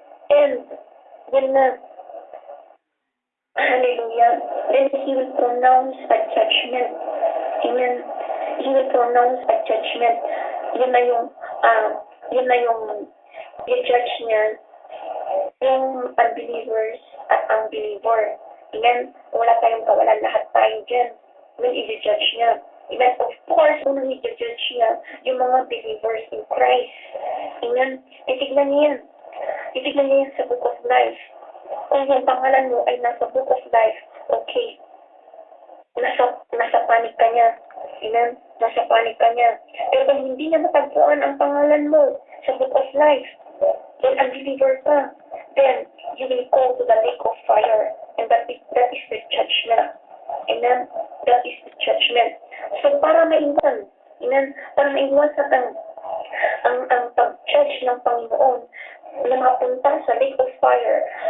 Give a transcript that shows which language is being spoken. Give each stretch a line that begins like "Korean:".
English: And when hallelujah, then He will pronounce a judgment. Amen. He will pronounce a judgment.
Filipino: Yun na yung i-judge niya yung unbelievers at unbeliever. Amen. Wala tayong kawalan, lahat tayo dyan. When i-judge niya. Amen. Of course, unang i-judge niya yung mga believers in Christ. Amen. Titignan niya yan. Titignan niya yan sa Book of Life. Kung yung pangalan mo ay nasa Book of Life, okay. Nasa panig ka niya. Amen. Nasa panig ka niya. Pero kung hindi niya matagpuan ang pangalan mo sa Book of Life, then unbeliever ka,
English: then you will go to the lake of fire. And that is the judgment. Amen. That is the judgment.
Filipino: So para maiwan, amen, para maiwan sa ang pag-judge ng Panginoon na mapunta sa lake of fire.